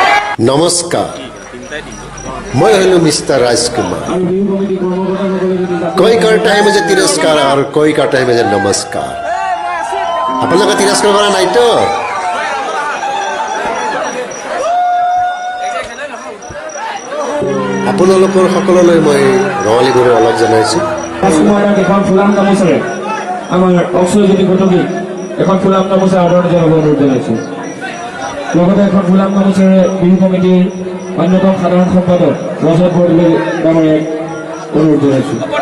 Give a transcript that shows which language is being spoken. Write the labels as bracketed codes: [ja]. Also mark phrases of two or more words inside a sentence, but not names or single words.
[as] নমস্কাৰ মই হলো মিস্টাৰ ৰাজকুমাৰ [hi] कोई करता है मुझे तिरस्कार और कोई करता है मुझे नमस्कार [as] আপোনালোকে তিৰস্কাৰ কৰা নাই তো আপোনালোকৰ সকলোলৈ মই ৰঙালী বিহুৰ অলপ জনাইছোঁ এখন ফুলাম গামোচাৰে আমাৰ অক্ষয়জ্যোতি ঘটকী এখন ফুলাম গামোচা আদৰণি জনাব অনুৰোধ জনাইছোঁ লগতে এখন ফুলাম গামোচাৰে বিহু কমিটিৰ অন্যতম সাধাৰণ সম্পাদক ৰজত বৰদলৈ ডাঙৰীয়াক অনুৰোধ জনাইছোঁ